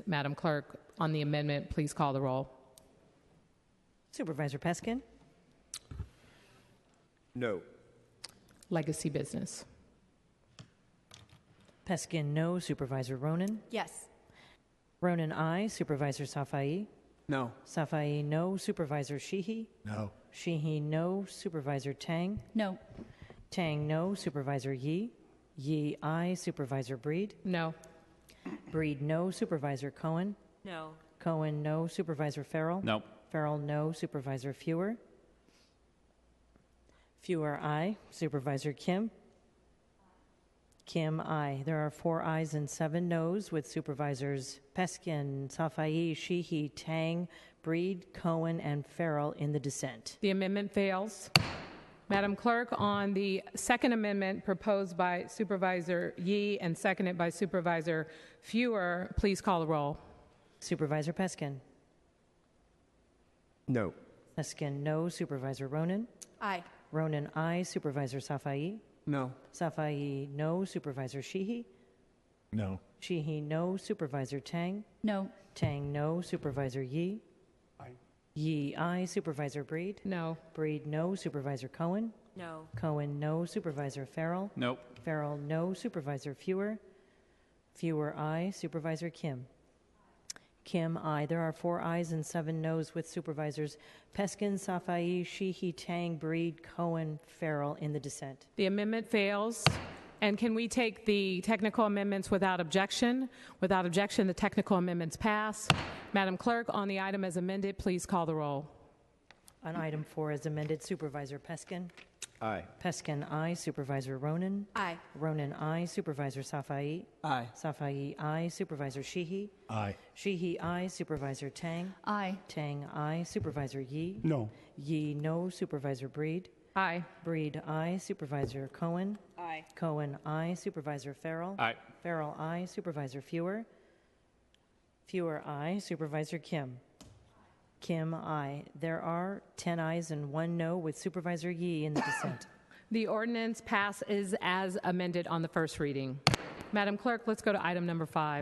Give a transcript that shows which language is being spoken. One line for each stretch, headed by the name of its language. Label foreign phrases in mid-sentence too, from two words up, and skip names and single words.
English: Madam Clerk, on the amendment, please call the roll. Supervisor Peskin? No. Legacy business. Peskin, no. Supervisor Ronan? Yes. Ronan, aye. Supervisor Safai? No. Safai, no. Supervisor Sheehy? No. Sheehy, no. Supervisor Tang? No. Tang, no. Supervisor Yee? Yee, aye. Supervisor Breed? No. Breed, no. Supervisor Cohen? No. Cohen, no. Supervisor Farrell? No. Farrell, no. Supervisor Fewer? Fewer, aye. Supervisor Kim? Kim, aye. There are 4 ayes and 7 noes with Supervisors Peskin, Safai, Sheehy, Tang, Breed, Cohen, and Farrell in the dissent. The amendment fails. Madam Clerk, on the second amendment proposed by Supervisor Yee and seconded by Supervisor Fewer, please call the roll. Supervisor Peskin? No. Peskin, no. Supervisor Ronan? Aye. Ronan, aye. Supervisor Safai? No. Safai, no. Supervisor Sheehy? No. Sheehy, no. Supervisor Tang? No. Tang, no. Supervisor Yee? Aye. Yee, aye. Supervisor Breed? No. Breed, no. Supervisor Cohen? No. Cohen, no. Supervisor Farrell? Nope. Farrell, no. Supervisor Fewer? Fewer, aye. Supervisor Kim? Kim, aye. There are 4 ayes and 7 noes with Supervisors Peskin, Safai, Sheehy, Tang, Breed, Cohen, Farrell in the dissent. The amendment fails. And can we take the technical amendments without objection? Without objection, the technical amendments pass. Madam Clerk, on the item as amended, please call the roll. On item 4 as amended, Supervisor Peskin? Aye. Peskin, aye. Supervisor Ronan? Aye. Ronan, aye. Supervisor Safai? Aye. Safai, aye. Supervisor Sheehy? Aye. Sheehy, aye. Supervisor Tang? Aye. Tang, aye. Supervisor Yee? No. Yee, no. Supervisor Breed? Aye. Breed, aye. Supervisor Cohen? Aye. Cohen, aye. Supervisor Farrell? Aye. Farrell, aye. Supervisor Fewer? Fewer, aye. Supervisor Kim? Kim, aye. There are 10 ayes and 1 no with Supervisor Yee in the dissent. The ordinance passes as amended on the first reading. Madam Clerk, let's go to item number 5.